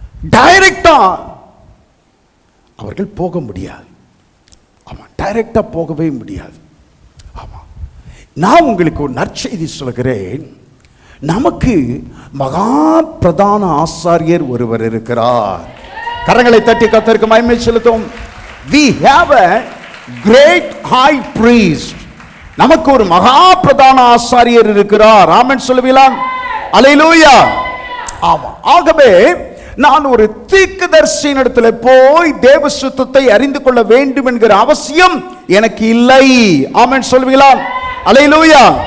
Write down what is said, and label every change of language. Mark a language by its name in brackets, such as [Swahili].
[Tamil] டைரக்டா அவர்கள் போக முடியாது. ஆமா, டைரக்டா போகவே முடியாது. ஆமா, நான் உங்களுக்கு ஒரு நற்செய்தி சொல்கிறேன். நமக்கு மகா பிரதான ஆசாரியர் ஒருவர் இருக்கிறார். கரங்களை தட்டி கர்த்தருக்கு மகிமை செலுத்துவோம். [English] We have a great high priest. [Tamil] நமக்கு ஒரு மகா பிரதான ஆசாரியர் இருக்கிறார். ஆமென் சொல்லுவீங்களா? அல்லேலூயா. ஆமா, ஆகவே நான் ஒரு தீர்க்கதரிசியின் இடத்துல போய் தேவ சுத்தத்தை அறிந்து கொள்ள வேண்டும் என்கிற அவசியம் எனக்கு இல்லை. ஆமென் சொல்லுவீங்களா? அல்லேலூயா.